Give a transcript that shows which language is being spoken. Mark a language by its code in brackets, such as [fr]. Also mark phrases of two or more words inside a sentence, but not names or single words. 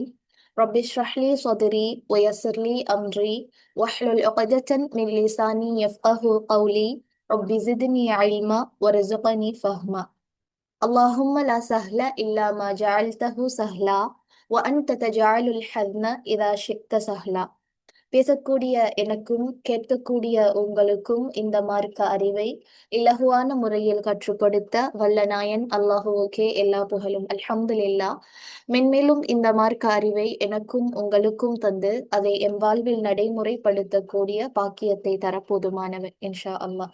[ar] رب اشرح لي صدري ويسر لي أمري واحلل عقدة من لساني يفقه قولي. رب زدني علما ورزقني فهما. اللهم لا سهل إلا ما جعلته سهلا وأنت تجعل الحزن إذا شئت سهلا. [ta] பேசக்கூடிய எனக்கும் கேட்கக்கூடிய உங்களுக்கும் இந்த மார்க்க அறிவை இலகுவான முறையில் கற்றுக் கொடுத்த வல்ல நாயன் அல்லாஹுவுக்கே எல்லா புகழும். அல்ஹம்துலில்லாஹ். மென்மேலும் இந்த மார்க்க அறிவை எனக்கும் உங்களுக்கும் தந்து அதை எம் வாழ்வில் நடைமுறைப்படுத்தக்கூடிய பாக்கியத்தை தர போதுமானவன் [ar] إن شاء الله.